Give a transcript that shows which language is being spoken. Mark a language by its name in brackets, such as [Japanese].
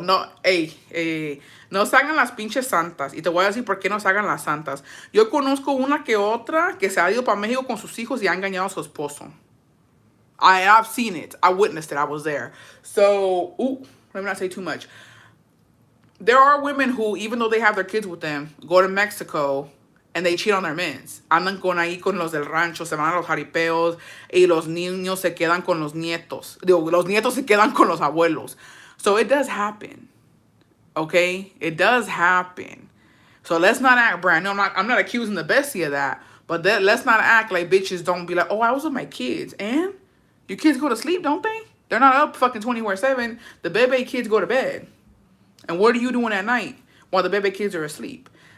[Spanish] No, no se hagan las pinches santas. Y te voy a decir por qué no se hagan las santas. Yo conozco una que otra que se ha ido para México con sus hijos y ha engañado a su esposo. [English] I've seen it. I witnessed it. I was there. So, let me not say too much. There are women who, even though they have their kids with them, go to Mexico and they cheat on their mens. [Spanish] Andan con ahí con los del rancho, se van a los jaripeos y los niños se quedan con los nietos. Digo, los nietos se quedan con los abuelos. [English] So it does happen. Okay? It does happen. So let's not act brand new. I'm not accusing the bestie of that. But let's not act like bitches don't be like, oh, I was with my kids. And your kids go to sleep, don't they? They're not up fucking 24/7. The bebe kids go to bed. And what are you doing at night while the bebe kids are asleep?